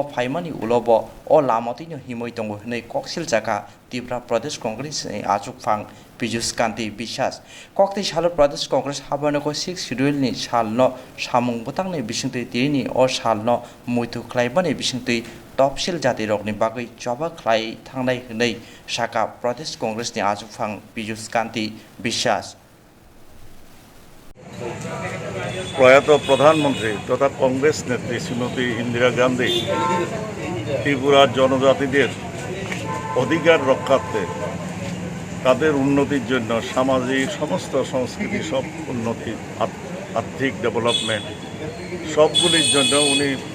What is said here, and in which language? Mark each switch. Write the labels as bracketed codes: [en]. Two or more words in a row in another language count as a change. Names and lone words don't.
[trp] phaimani ulobo o lamotino himoi tongo hnei koksil jaka Tripura Pradesh Congress ni achuk phang Piyush Kanti Bishas kokti salo Pradesh Congress habanoko 6 schedule ni salno samung butangni bisingtui tirini o salno muitu khlaibani bisingtui topsil jati rokni bagui joba khlai thangnai hnei Saka Pradesh Congress ni achuk phang Piyush Kanti Bishas [bn] প্রয়াত প্রধানমন্ত্রী তথা কংগ্রেস নেত্রী শ্রীমতী ইন্দিরা গান্ধী ত্রিপুরার জনজাতিদের অধিকার রক্ষার্থে তাদের উন্নতির জন্য সামাজিক সমস্ত সংস্কৃতি সব উন্নতি আর্থিক ডেভেলপমেন্ট সবগুলির জন্য উনি